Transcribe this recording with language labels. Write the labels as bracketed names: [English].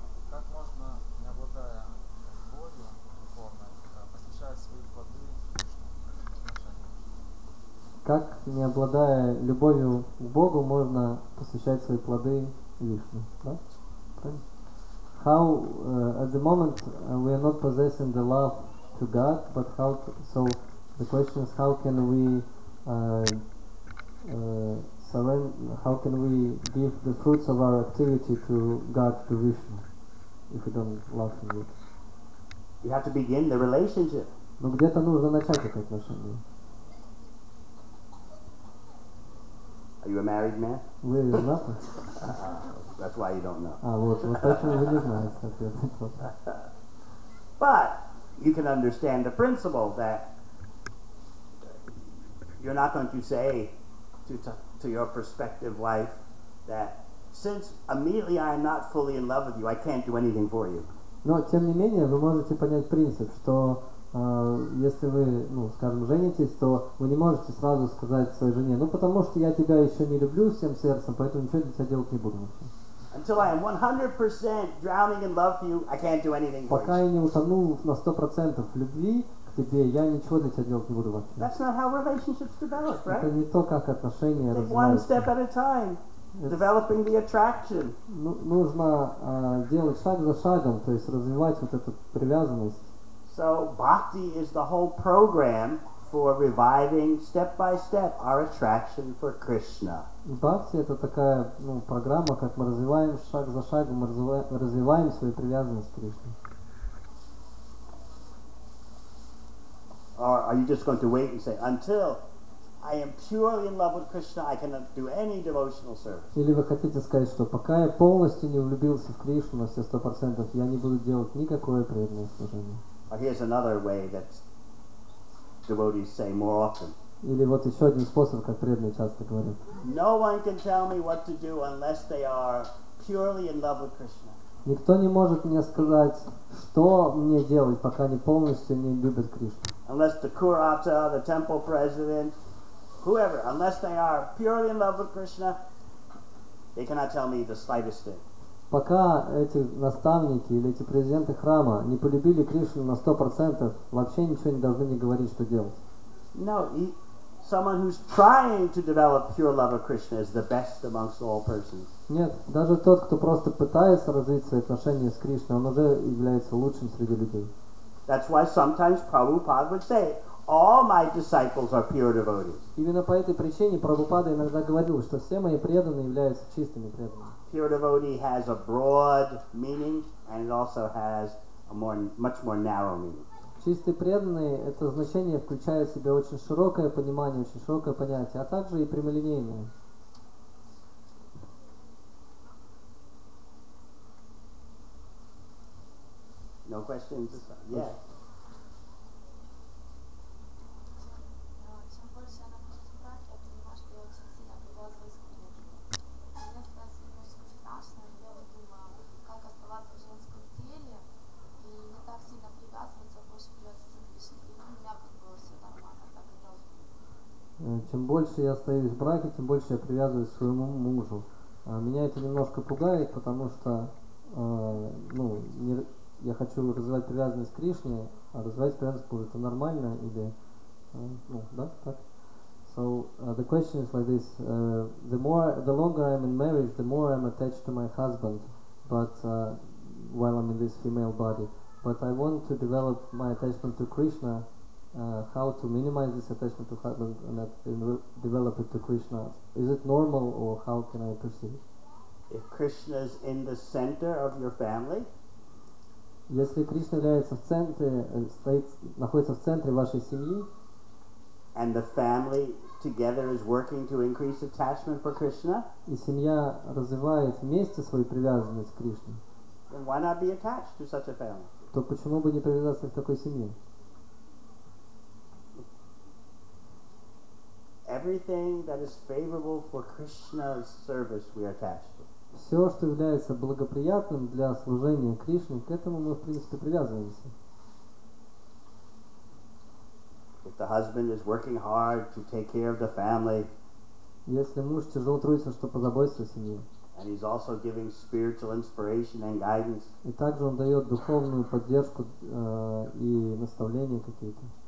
[Russian] Как можно, не обладая любовью духовной, посвящать свои плоды Кришне? Как, не обладая любовью к Богу, можно посвящать свои плоды Вишну? Да? Правильно? [English] How at the moment we are not possessing the love to God, but so the question is how can we how can we give the fruits of our activity to God, to Vishnu, if we don't love Him yet? You have to begin the relationship. [Russian] Но где-то нужно начать это отношение. [English] Are you a married man? [Russian] Вы женаты? [English] That's why you don't know. [Russian] Вот поэтому вы не знаете ответ. [English] But you can understand the principle that you're not going to say to your prospective wife that since immediately I am not fully in love with you, I can't do anything for you. [Russian] Но тем не менее вы можете понять принцип, что если вы, скажем, женитесь, то вы не можете сразу сказать своей жене: потому что я тебя еще не люблю всем сердцем, поэтому ничего для тебя делать не буду вообще. [English] Until I am 100% drowning in love for you, I can't do anything for you. [Russian] Пока я не утону на 100% в любви к тебе, я ничего для тебя делать не буду вообще. [English] That's not how relationships develop, right? [Russian] Это не то, как отношения [English] Take one [Russian] развиваются. [English] step at a time, developing the attraction. [Russian] Нужно делать шаг за шагом, то есть развивать вот эту привязанность. [English] So bhakti is the whole program for reviving step by step our attraction for Krishna. [Russian] Бхакти это такая программа, как мы развиваем шаг за шагом, мы развиваем свою привязанность к Кришне. [English] Or are you just going to wait and say, until I am purely in love with Krishna, I cannot do any devotional service? [Russian] Или вы хотите сказать, что пока я полностью не влюбился в Кришну на все 100%, я не буду делать никакое преданное служение. [English] Or here's another way that devotees say more often. [Russian] Или вот еще один способ, как преданные часто говорят. [English] No one can tell me what to do unless they are purely in love with Krishna. [Russian] Никто не может мне сказать, что мне делать, пока они полностью не любят Кришну. [English] Unless the Kurata, the temple president, whoever, unless they are purely in love with Krishna, they cannot tell me the slightest thing. [Russian] Пока эти наставники или эти президенты храма не полюбили Кришну на 100%, вообще ничего не должны мне говорить, что делать. [English] No, someone who's trying to develop pure love of Krishna is the best amongst all persons. [Russian] Нет, даже тот, кто просто пытается развить свои отношения с Кришной, он уже является лучшим среди людей. [English] That's why sometimes Prabhupada would say, all my disciples are pure devotees. [Russian] Именно по этой причине Прабхупада иногда говорил, что все мои преданные являются чистыми преданными. [English] Pure devotee has a broad meaning, and it also has a much more narrow meaning. [Russian] Чистые преданные — это значение включает в себя очень широкое понимание, очень широкое понятие, а также и прямолинейное. [English] No questions? Yeah. [Russian] Чем больше я нахожусь в браке, я понимаю, что я очень сильно привязываюсь к мужу. Мне становится немножечко страшно, и я вот думаю, как оставаться в женском теле и не так сильно привязываться, а больше привязываться к Кришне. И у меня как бы все нормально, так и должно быть. Чем больше я остаюсь в браке, тем больше я привязываюсь к своему мужу. Меня это немножко пугает, потому что я хочу развивать привязанность к Кришне, а развивать привязанность к мужу это нормально или да, так. [English] So the question is like this: the longer I'm in marriage, the more I'm attached to my husband, but while I'm in this female body. But I want to develop my attachment to Krishna. How to minimize this attachment to husband and develop it to Krishna? Is it normal, or how can I perceive it? If Krishna is in the center of your family, [Russian] если Кришна является в центре, находится в центре вашей семьи, [English] and the family together is working to increase attachment for Krishna, [Russian] и семья развивает вместе свою привязанность к Кришне, [English] then why not be attached to such a family? [Russian] то почему бы не привязаться к такой семье? [English] Everything that is favorable for Krishna's service we are attached to. [Russian] Все, что является благоприятным для служения Кришне, к этому мы, в принципе, привязываемся. [English] If the husband is working hard to take care of the family, [Russian] Если муж тяжело трудится, чтобы позаботиться о семье, [English] and he's also giving spiritual inspiration and guidance, [Russian] и также он дает духовную поддержку и наставления какие-то,